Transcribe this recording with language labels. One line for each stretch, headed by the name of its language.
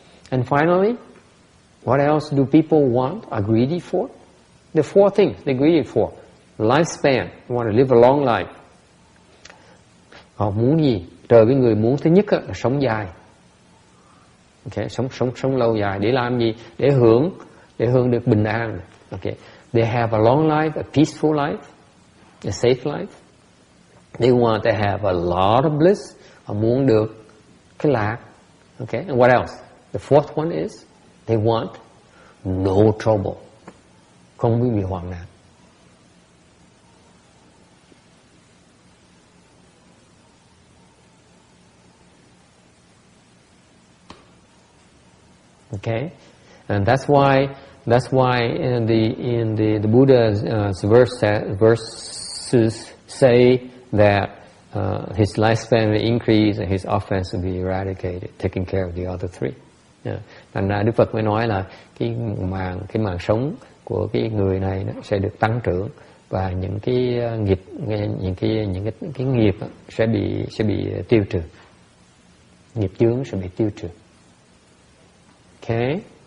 English: And finally, what else do people want, are greedy for? The four things they're greedy for. Lifespan, you want to live a long life.
Vietnamese: Họ muốn gì? Trời với người muốn thứ nhất là sống dài. Okay, sống lâu dài để làm gì? Để hưởng được bình an. Okay.
English: They have a long life, a peaceful life, a safe life. They want to have a lot of bliss.
Vietnamese: Họ muốn được cái lạc.
English: Okay. And what else? The fourth one is they want no trouble.
Vietnamese: Không bị hoạn nạn.
English: Okay, and that's why in the Buddha's verses say that his lifespan will increase and his offense will be eradicated, taking care of the other three.
Vietnamese: Thành ra Đức Phật mới nói là cái mạng sống của cái người này nó sẽ được tăng trưởng và những cái nghiệp, những cái nghiệp sẽ bị tiêu trừ, nghiệp chướng sẽ bị tiêu trừ. Okay.